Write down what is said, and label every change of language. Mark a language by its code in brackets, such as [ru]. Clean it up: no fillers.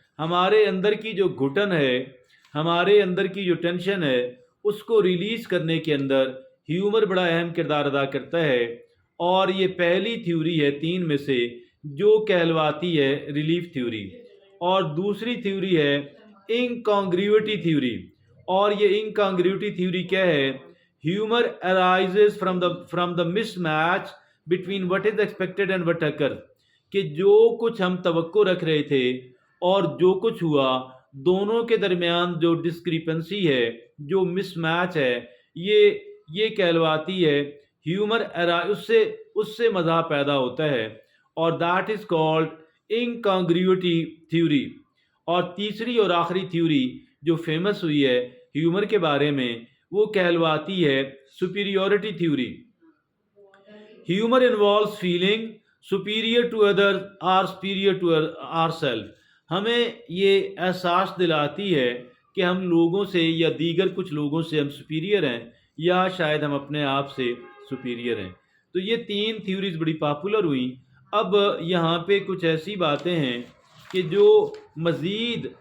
[ur] ہمارے اندر کی جو گھٹن ہے، ہمارے اندر کی جو ٹینشن ہے، اس کو ریلیز کرنے کے اندر ہیومر بڑا اہم کردار ادا کرتا ہے. اور یہ پہلی تھیوری ہے 3 میں سے جو کہلواتی ہے ریلیف تھیوری. اور دوسری تھیوری ہے انکانگریوٹی تھیوری. اور یہ انکانگریوٹی تھیوری کیا ہے؟ [en] Humour arises from the mismatch between what is expected and what occurs. [ur] کہ جو کچھ ہم توقع رکھ رہے تھے اور جو کچھ ہوا، دونوں کے درمیان جو ڈسکریپنسی ہے، جو مس میچ ہے، یہ کہلواتی ہے ہیومر. اس سے مزاح پیدا ہوتا ہے اور [en] That is called incongruity theory. [ur] اور تیسری اور آخری تھیوری جو فیمس ہوئی ہے ہیومر کے بارے میں وہ کہلواتی ہے superiority theory. [en] Humour involves feeling superior to others or superior to ourselves. [ur] ہمیں یہ احساس دلاتی ہے کہ ہم لوگوں سے یا دیگر کچھ لوگوں سے ہم سپیریئر ہیں یا شاید ہم اپنے آپ سے سپیریئر ہیں. تو یہ 3 تھیوریز بڑی پاپولر ہوئیں. اب یہاں پہ کچھ ایسی باتیں ہیں کہ جو مزید